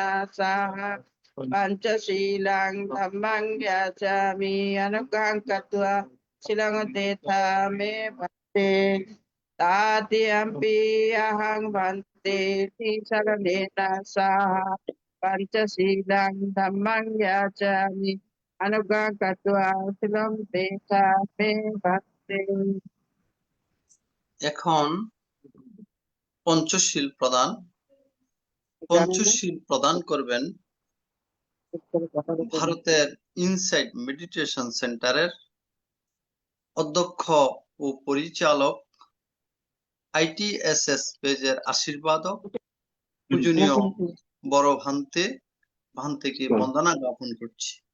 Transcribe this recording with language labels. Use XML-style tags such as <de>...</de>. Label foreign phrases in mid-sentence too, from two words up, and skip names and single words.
<pi>saha pancasilang dhammang yachami anukang katwa silang teta me bhante tatiyampi ahang bhante tisaranena saha pancasilang dhammang yachami anukang katwa silang teta me bhante</pi> <bn>এখন পঞ্চশীল প্রদান করবেন ভারতের ইনসাইট মেডিটেশন সেন্টারের অধ্যক্ষ ও পরিচালক ITSS পেজের আশীর্বাদক পূজনীয় বড় ভান্তেকে বন্দনা জ্ঞাপন করছি।</bn>